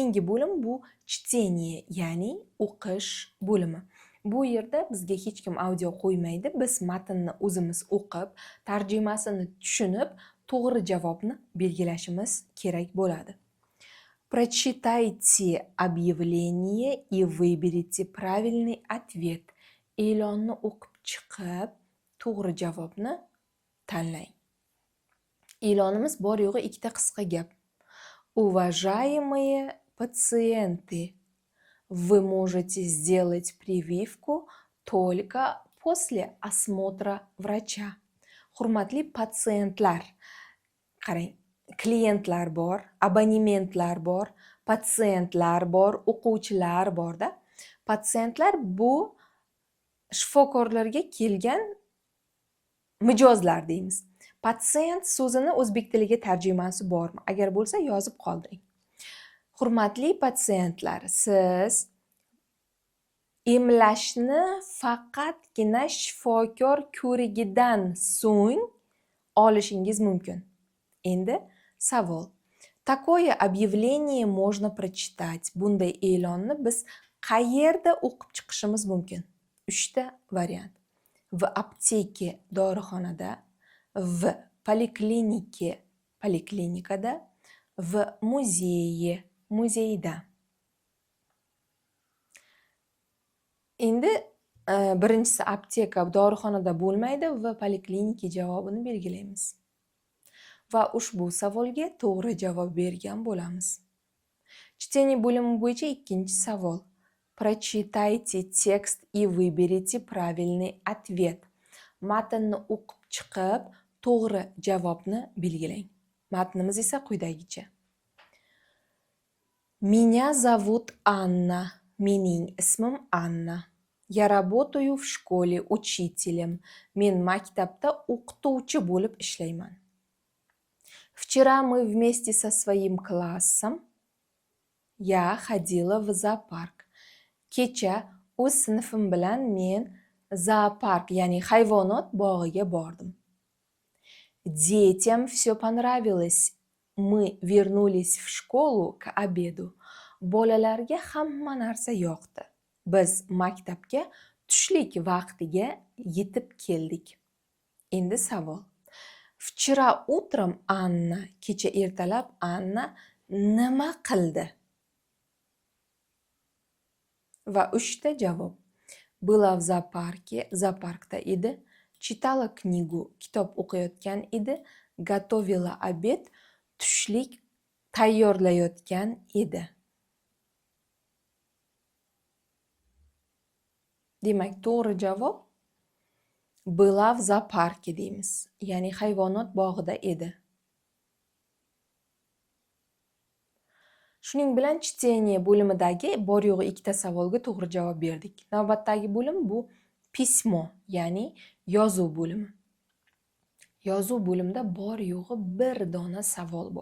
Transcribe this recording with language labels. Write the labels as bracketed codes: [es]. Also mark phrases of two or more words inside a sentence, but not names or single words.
[uz] Keyingi bo'lim bu чтение, ya'ni o'qish bo'limi. Bu yerda bizga hech kim audio qo'ymaydi. Biz matnni o'zimiz o'qib, tarjimasini tushunib, to'g'ri javobni belgilashimiz kerak bo'ladi. [ru] Прочитайте объявление и выберите правильный ответ. [uz] E'lonni o'qib chiqib, to'g'ri javobni tanlang. E'lonimiz bor yo'g'i ikkita qisqa gap. [ru] Уважаемые пациенты, вы можете сделать прививку только после осмотра врача. [uz] Hurmatli patsientlar. Qarang, klientlar bor, abonementlar bor, patsientlar bor, o'quvchilar borda. Patsientlar bu shifokorlarga kelgan mijozlar deymiz. Patsient so'zini o'zbek tiliga tarjimasi bormi? Agar bo'lsa yozib qoldiring. Hurmatli patsientlar, siz emlashni faqatgina shifokor ko'rigidan so'ng olishingiz mumkin. Endi savol. [ru] Такое объявление можно прочитать. [uz] Bunday e'lonni biz qayerda o'qib chiqishimiz mumkin? 3 ta variant. [ru] В аптеке, dorixonada, в поликлинике, poliklinikada, в музее, [uz] muzeyda. Endi birinchisi apteka, dorixonada bo'lmaydi va polikliniki javobini belgilaymiz. Va ushbu savolga to'g'ri javob bergan bo'lamiz. Чтение bo'limi bo'yicha ikkinchi savol. [ru] Прочитайте текст и выберите правильный ответ. [uz] Matnni o'qib chiqib, to'g'ri javobni belgilang. Matnimiz esa quyidagicha. [ru] Меня зовут Анна. [uz] Mening ismim Anna. [ru] Я работаю в школе учителем. [uz] Men maktabda o'qituvchi bo'lib ishlayman. [ru] Вчера мы вместе со своим классом я ходила в зоопарк. [uz] Kecha o'z sinfim bilan men zoopark, ya'ni hayvonot bog'iga bordim. [ru] Детям все понравилось. Мы вернулись в школу к обеду. [uz] Bolalarga hamma narsa yoqdi. Biz maktabga tushlik vaqtiga yetib keldik. Endi savol. [ru] Вчера утром [uz] Anna, kecha ertalab Anna nima qildi? Va 3 ta javob. [ru] Была в зоопарке, [uz] zooparkda edi. [ru] Читала книгу, [uz] kitob o'qiyotgan edi. [ru] Готовила обед, [uz] tushlik tayyorlayotgan edi. Demak, to'g'ri javob [ru] была в зоопарке [uz] deymiz. Ya'ni hayvonot bog'ida edi. Shuning bilan чтение bo'limidagi bor yo'g'i ikkita savolga to'g'ri javob berdik. Navbatdagi bo'lim bu pismo, ya'ni yozuv bo'limi. Yozuv bo'limida bor yo'g'i bir dona savol bor.